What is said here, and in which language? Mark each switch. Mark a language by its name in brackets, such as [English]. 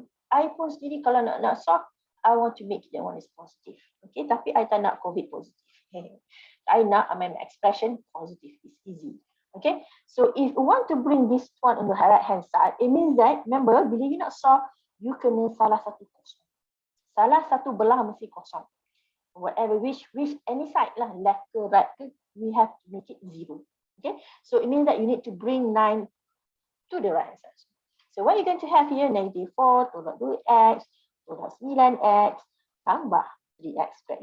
[English] I [Malay] pun sendiri kalau nak [English] solve, I want to make that one is positive. Okay, [Malay] tapi I tak nak COVID positif. [English] I nak my expression positive. It's easy. Okay, so if you want to bring this one on the right hand side, it means that, remember, [Malay] bila you nak solve, you kena salah satu kosong. Salah satu belah mesti kosong. [English] Whatever, which any side lah, left ke right ke, we have to make it 0. Okay, so it means that you need to bring 9 to the right hand side. So what you're going to have here, -4 [Malay] tolak 2x, tolak 9x, tambah 3x squared.